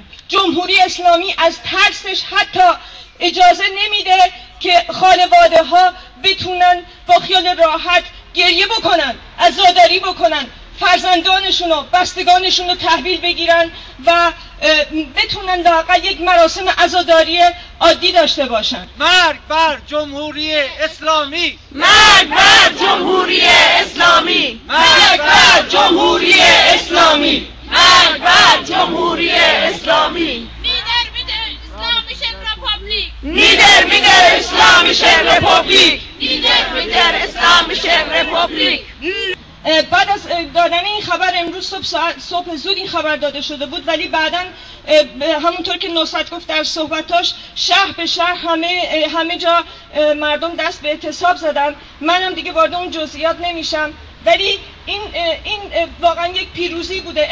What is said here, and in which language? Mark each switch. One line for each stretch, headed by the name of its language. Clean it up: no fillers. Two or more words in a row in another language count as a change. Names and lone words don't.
Persian: جمهوری اسلامی از ترسش حتی اجازه نمیده که خانواده ها بتونن با خیال راحت گریه بکنن، عزاداری بکنن، فرزندانشون و بستگانشون رو تحویل بگیرن و بتونن لااقل یک مراسم عزاداری عادی داشته باشن. مرگ بر جمهوری اسلامی! مرگ بر جمهوری اسلامی! مرگ بر جمهوری اسلامی! مرگ بر جمهوری اسلامی!
German: Nieder mit der Islamischen Republik! Nieder mit der Islamischen Republik!
Persian: بعد از دادن این خبر امروز صبح زود این خبر داده شده بود، ولی بعداً همونطور که نصرت گفت در صحبتاش شهر به شهر همه جا مردم دست به اعتصاب زدن. منم دیگه وارد اون جزئیات نمیشم، ولی این واقعا یک پیروزی بوده.